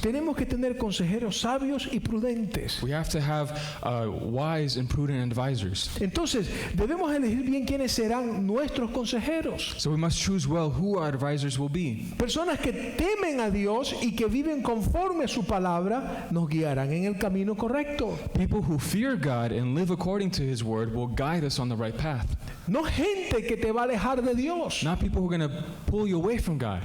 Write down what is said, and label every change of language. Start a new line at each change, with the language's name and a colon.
Spanish: Tenemos que tener consejeros sabios y prudentes.
English: We have to have wise and prudent advisors.
Spanish: Entonces, debemos elegir bien quiénes serán nuestros consejeros.
English: So we must choose well who our advisors will be.
Spanish: Personas que temen a Dios y que viven conforme a su palabra nos guiarán en el camino correcto.
English: People who fear God and live according to His word will guide us on the right path.
Spanish: No gente que te va a alejar de Dios.
English: Not people who are going to pull you away from God.